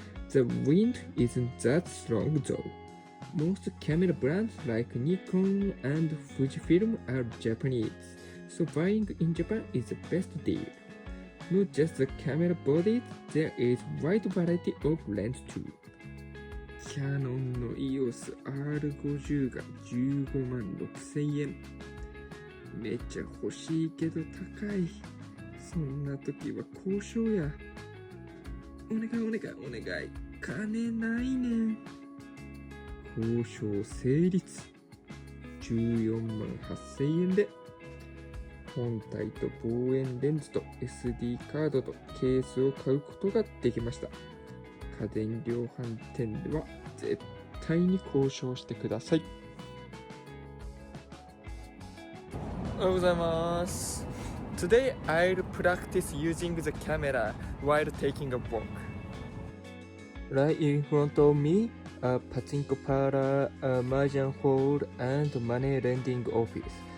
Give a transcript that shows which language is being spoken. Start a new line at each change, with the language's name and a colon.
English: The wind isn't that strong though.Most camera brands like Nikon and Fujifilm are Japanese, so buying in Japan is the best deal. Not just the camera bodies, there is wide variety of lens too.
Japanese: Canon の EOS R50 が15万6000円。めっちゃ欲しいけど高い。そんな時は交渉や。お願い。金ないねん。交渉成立。 14万8000円で本体と望遠レンズと SD カードとケースを買うことができました。家電量販店では絶対に交渉してください。おはようございます。
English: Today I'll practice using the camera while taking a walk. Right in front of me,A pachinko parlor, a mahjong hall, and money lending office.